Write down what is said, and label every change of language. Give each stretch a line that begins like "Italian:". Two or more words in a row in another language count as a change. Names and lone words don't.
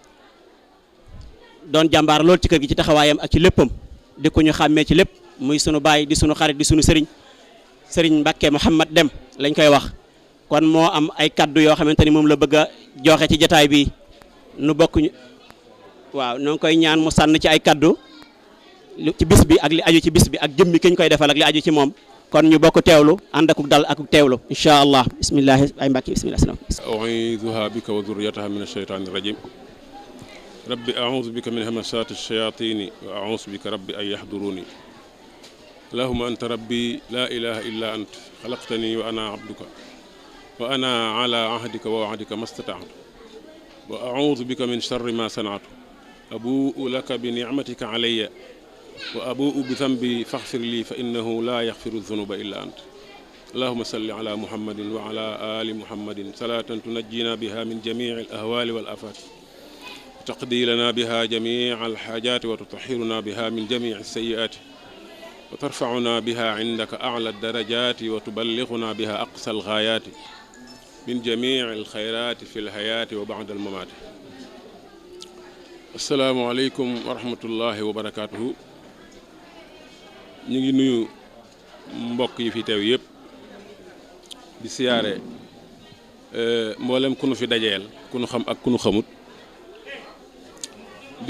Wolof: doon jàmbaar lool ci kër gi ci taxawaayam ak ci léppam di ko ñu xàmmee ci lépp muy sunu baay di sunu xarit di sunu sëriñ Mbàkke Mouhamad Dem lañ koy wax kon moo am ay kaddu yoo xamante ni moom la bëgg a joxe ci jataay bi nu bokkuñu waaw noo ngi koy ñaan mu sànn ci ay kaddu ci bis bi ak li aju ci bis bi ak jëmmi ki ñu koy defal ak li aju ci moom kon ñu bokk teewlu ànd akuk dal akuk teewlu
Arabic: إن شاء الله بسم الله
Wolof: ay mbàkki bismillah
Arabic: أعيذها بك وذريتها من الشيطان الرجيم رب أعوذ بك من همزات الشياطين وأعوذ بك رب أن يحضرون اللهم أنت ربي لا إله إلا أنت خلقتني وأنا عبدك وأنا على عهدك ووعدك ما استطعت وأعوذ بك من شر ما صنعت أبوء لك ب نعمتك علي وأبوء بذنبي فاغفر لي فإنه لا يغفر الذنوب إلا أنت اللهم صل على محمد وعلى آل محمد صلاة تنجينا بها من جميع الأهوال والآفات وتقضي لنا بها جميع الحاجات وتطهرنا بها من جميع السيئات وترفعنا بها عندك أعلى الدرجات وتبلغنا بها أقصى الغايات من جميع الخيرات في الحياة وبعد الممات. السلام عليكم ورحمة الله وبركاته.
Wolof: ñu ngi nuyu mbokk yi fi teew yëpp di siyaare mboolem ku nu fi dajeel ku nu xam ak ku nu xamut di